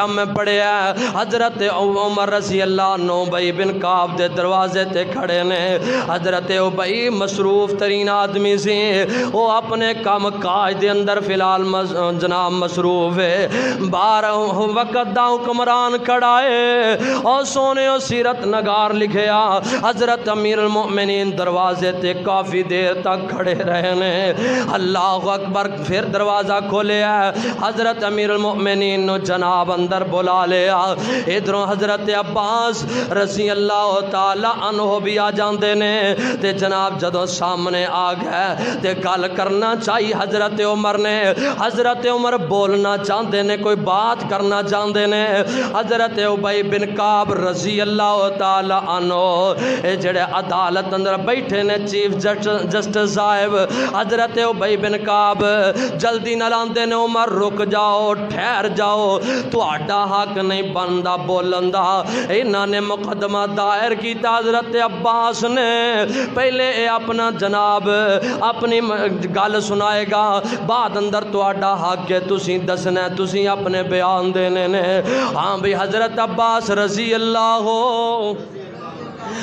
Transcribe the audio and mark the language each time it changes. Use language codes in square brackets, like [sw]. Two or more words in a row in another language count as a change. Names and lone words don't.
[pa] میں پڑھیا حضرت عمر [ar] رضی اللہ عنہ [pa] ابی بن کعب دے دروازے تے کھڑے نے حضرت ابی مصروف ترین آدمی سے وہ اپنے کام کاج دے اندر فی الحال جناب مصروف ہے بار وقت دا حکمران کھڑا ہے اور سونے و سیرت نگار لکھیا حضرت امیر المؤمنین دروازے تے کافی دیر تک کھڑے رہے نے [ar] اللہ اکبر [pa] پھر دروازہ کھولے ہے حضرت امیر المؤمنین نو جناب اندر بلا لیا ادھروں حضرت عباس [ar] رضی اللہ تعالی عنہ [pa] بھی آ جاندے نے تے جناب جدوں سامنے آ گئے تے گل کرنا چاہیے حضرت عمر نے حضرت عمر بولنا چاہندے نے کوئی بات کرنا چاہندے نے حضرت ابی بن کعب [ar] رضی اللہ تعالی عنہ [pa] اے جڑے عدالت اندر بیٹھے نے [en] chief justice [pa] صاحب حضرت ابی بن کعب جلدی نہ لاندے نے عمر رک جاؤ ٹھہر جاؤ تہاڈا حق نہیں بندا بولن دا انہاں نے مقدمہ دائر کیتا حضرت عباس نے پہلے اے اپنا جناب اپنی گل سنائے گا بعد اندر تہاڈا حق ہے تسی دسنا ہے تسی اپنے بیان دینے نے ہاں بھی حضرت عباس [ar] رضی اللہ